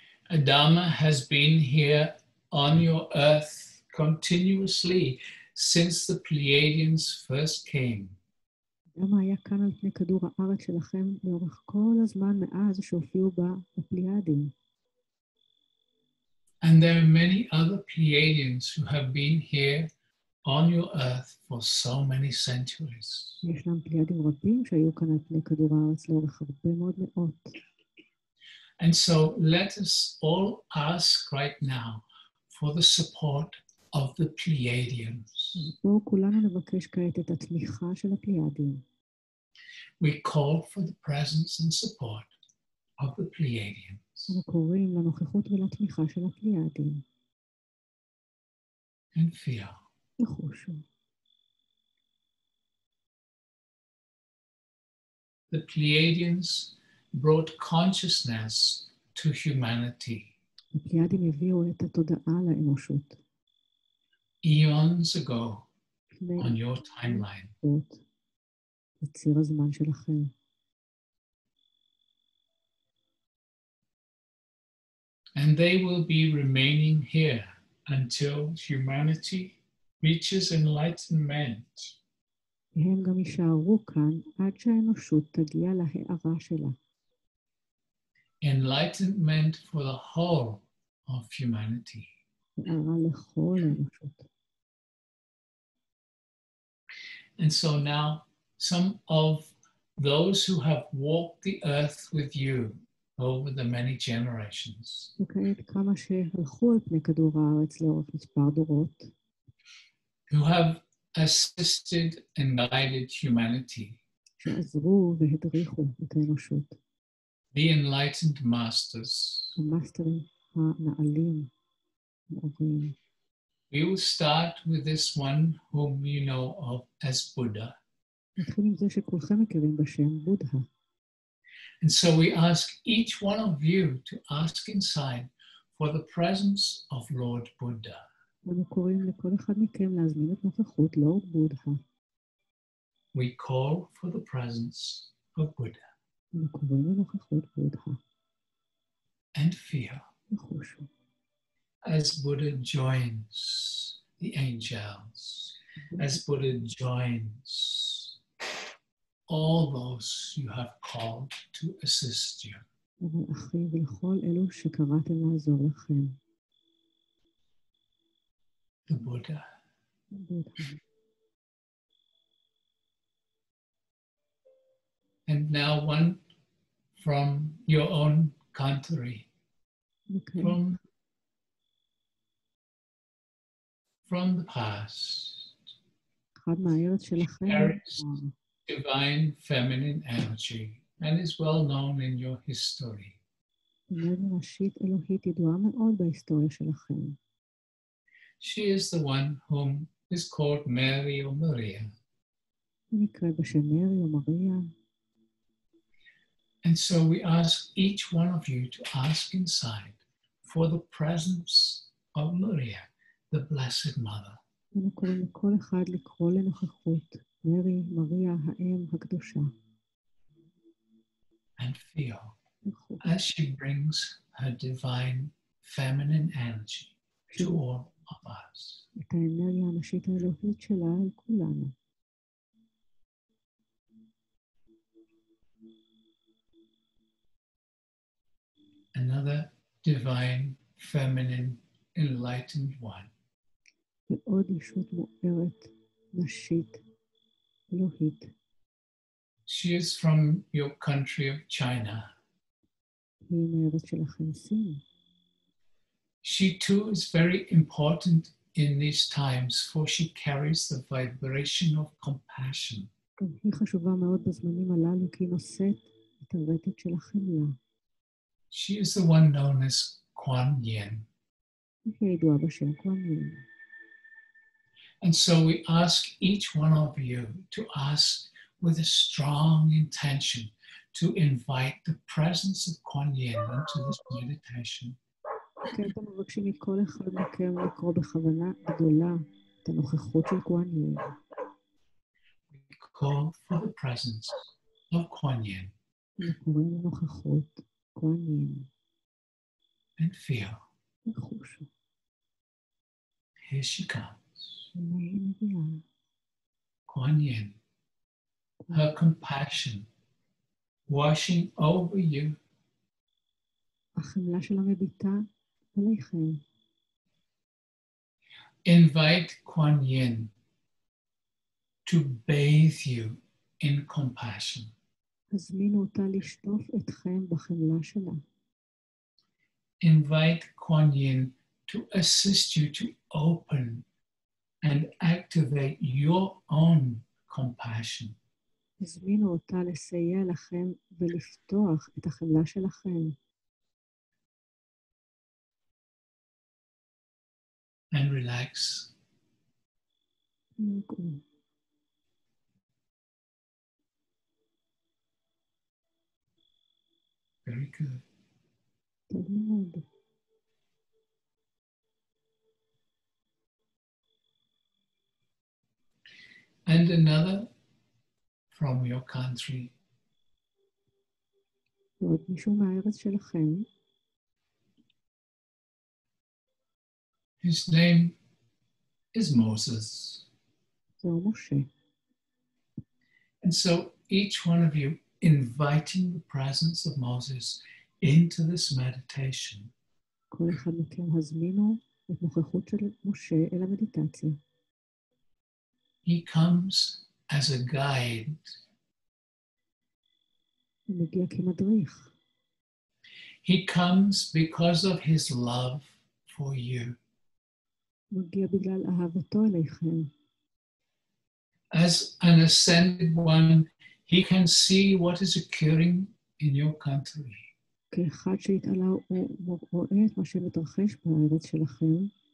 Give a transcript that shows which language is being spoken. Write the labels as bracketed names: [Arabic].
[English] Adama has been here on your earth continuously since the Pleiadians first came. [Hebrew] אדמה היה כאן על פני כדור הארץ שלכם לאורך כל הזמן מאז שהופיעו בה הפליאדים. [English] And there are many other Pleiadians who have been here on your earth for so many centuries. [Hebrew] ישנם פליאדים רבים שהיו כאן על פני כדור הארץ לאורך הרבה מאוד מאות. [English] And so let us all ask right now for the support of the Pleiadians. [Hebrew] בואו כולנו נבקש כעת את התמיכה של הפליאדים. [English] We call for the presence and support of the Pleiadians. [Hebrew] אנחנו קוראים לנוכחות ולתמיכה של הפליאדים. [English] And feel. [Hebrew] וחושו. [English] The Pleiadians brought consciousness to humanity. [Hebrew] הפליאדים הביאו את התודעה לאנושות. [English] Eons ago on your timeline. [Hebrew] בציר הזמן שלכם. [English] And they will be remaining here until humanity reaches enlightenment. [Hebrew] הם גם יישארו כאן עד שהאנושות תגיע להארה שלה. [English] Enlightenment for the whole of humanity. [Hebrew] הארה לכל האנושות. [English] And so now, some of those who have walked the earth with you over the many generations, [Hebrew] וכעת כמה שהלכו על פני כדור הארץ לאורך מספר דורות, [English] who have assisted and guided humanity, [Hebrew] שעזרו והדריכו את האנושות, [English] the enlightened masters, [Hebrew] המאסטרים הנעלים, המאורים. [English] we will start with this one whom you know of as Buddha. [Hebrew] נתחיל עם זה שכולכם מכירים בשם בודהה. [English] And so we ask each one of you to ask inside for the presence of Lord Buddha. [Hebrew] אנו קוראים לכל אחד מכם להזמין את נוכחות לורד בודהה. [English] We call for the presence of Buddha [Hebrew] אנו קוראים לנוכחות בודהה. [English] and feel [Hebrew] וחושו. [English] as Buddha joins the angels, as Buddha joins all those you have called to assist you. [Hebrew] ולאחי ולכל אלו שקראתם לעזור לכם. [English] The Buddha. [Hebrew] בודהה. [English] And now one from your own country, [Hebrew] וכעת, [English] from the past, [Hebrew] אחד מהארץ שלכם, [English] carries divine feminine energy and is well known in your history. [Hebrew] אנרגיה נשית אלוהית ידועה מאוד בהיסטוריה שלכם. [English] She is the one whom is called Mary or Maria. [Hebrew] היא נקראת בשם מרי או מריה. [English] And so we ask each one of you to ask inside for the presence of Maria, the Blessed Mother. [Hebrew] אנו קוראים לכל אחד לקרוא לנוכחות מרי, מריה, האם הקדושה. [English] And feel as she brings her divine feminine energy to all of us. [Hebrew] את האנרגיה הנשית האלוהית שלה אל כולנו. [English] Another divine feminine enlightened one. [Hebrew] ועוד ישות מוארת, נשית, אלוהית. [English] She is from your country of China. [Hebrew] היא מהארץ שלכם סין. [English] She too is very important in these times, for she carries the vibration of compassion. [Hebrew] גם היא חשובה מאוד בזמנים הללו, כי היא נושאת את הרטט של החמלה. [English] She is the one known as Kuan Yin. [Hebrew] היא ידועה בשם קוואן יין. [English] And so we ask each one of you to ask with a strong intention to invite the presence of Kuan Yin into this meditation. [Hebrew] כן, אתם מבקשים מכל אחד מכם לקרוא בכוונה גדולה את הנוכחות של קוואן יין. [English] We call for the presence of Kuan Yin [Hebrew] אנחנו קוראים לנוכחות קוואן יין. [English] and feel. [Hebrew] וחושו. [English] Here she comes. [Hebrew] הנה היא מגיעה. [English] Kuan Yin, her compassion washing over you. [Hebrew] החמלה שלה מביטה עליכם. [English] Invite Kuan Yin to bathe you in compassion. [Hebrew] הזמינו אותה לשטוף אתכם בחמלה שלה. [English] Invite Kuan Yin to assist you to open and activate your own compassion. [Hebrew] הזמינו אותה לסייע לכם ולפתוח את החמלה שלכם. [English] And relax. Very good. [Hebrew] טוב מאוד. [English] And another from your country. [Hebrew] ועוד מישהו מהארץ שלכם. [English] His name is Moses. [Hebrew] זהו משה. [English] And so each one of you inviting the presence of Moses into this meditation. [Hebrew] כל אחד מכם הזמינו את נוכחות של משה אל המדיטציה. [English] He comes as a guide. [Hebrew] הוא מגיע כמדריך. [English] He comes because of his love for you. [Hebrew] הוא מגיע בגלל אהבתו אליכם. [English] As an ascended one, he can see what is occurring in your country. [Hebrew] כאחד שהתעלה הוא רואה את מה שמתרחש בארץ שלכם.